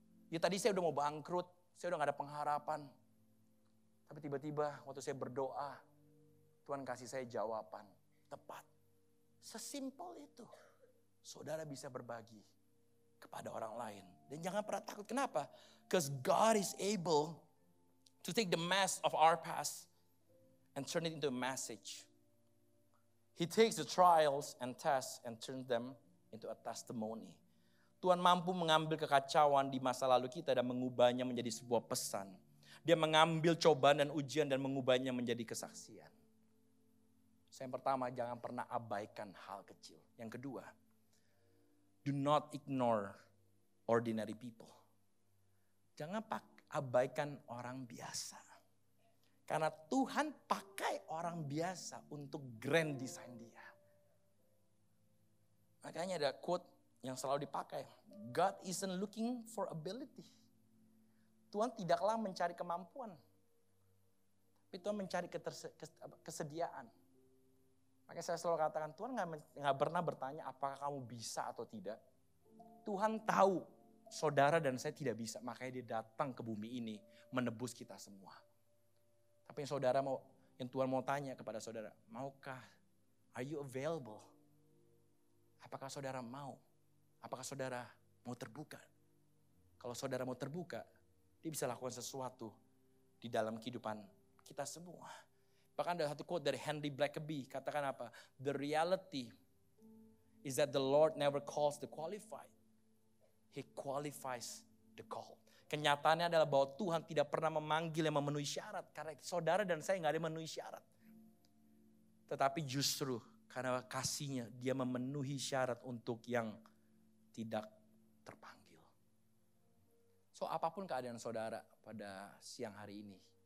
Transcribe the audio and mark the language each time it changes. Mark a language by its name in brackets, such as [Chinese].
[Indonesian] Ya tadi saya udah mau bangkrut. Saya udah gak ada pengharapan. Tapi tiba-tiba waktu saya berdoa. Tuhan kasih saya jawaban. Tepat. Sesimpel itu. Saudara bisa berbagi kepada orang lain. Dan jangan pernah takut. Kenapa? [English] Because God is able to take the mess of our past and turn it into a message. He takes the trials and tests and turns them into a testimony. [Indonesian] Tuhan mampu mengambil kekacauan di masa lalu kita dan mengubahnya menjadi sebuah pesan. Dia mengambil cobaan dan ujian dan mengubahnya menjadi kesaksian. Yang pertama, jangan pernah abaikan hal kecil. Yang kedua, [English] do not ignore ordinary people. [Indonesian] Jangan abaikan orang biasa. Karena Tuhan pakai orang biasa untuk grand design dia. Makanya ada quote yang selalu dipakai. [English] God isn't looking for ability. [Indonesian] Tuhan tidaklah mencari kemampuan. Tapi Tuhan mencari kesediaan. Makanya saya selalu katakan, Tuhan gak pernah bertanya apakah kamu bisa atau tidak. Tuhan tahu saudara dan saya tidak bisa. Makanya dia datang ke bumi ini menebus kita semua. Tapi yang Tuhan mau tanya kepada saudara, maukah? [English] Are you available? [Indonesian] Apakah saudara mau? Apakah saudara mau terbuka? Kalau saudara mau terbuka, dia bisa lakukan sesuatu di dalam kehidupan kita semua. Bahkan ada satu quote dari Henry Blackaby, katakan apa? [English] The reality is that the Lord never calls the qualified. He qualifies the called. [Indonesian] Kenyataannya adalah bahwa Tuhan tidak pernah memanggil yang memenuhi syarat. Karena saudara dan saya gak ada yang memenuhi syarat. Tetapi justru karena kasihnya dia memenuhi syarat untuk yang tidak terpanggil. So apapun keadaan saudara pada siang hari ini.